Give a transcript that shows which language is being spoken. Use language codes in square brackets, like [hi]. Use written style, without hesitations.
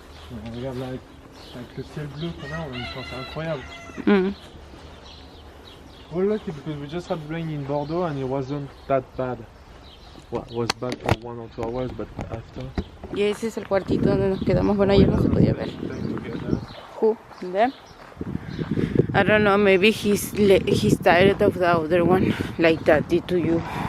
[fr] Ouais, regarde là, avec le ciel bleu qu'on a, on a une chance incroyable. [en] Oh lucky, because we just had rain in Bordeaux and it wasn't that bad. Well, it was bad for 1 or 2 hours, but after. [es] Y ese es el cuartito donde nos quedamos. Bueno, ayer no se podía ver. [en] Who? There? I don't know, maybe he's tired of the other one, like that did to you.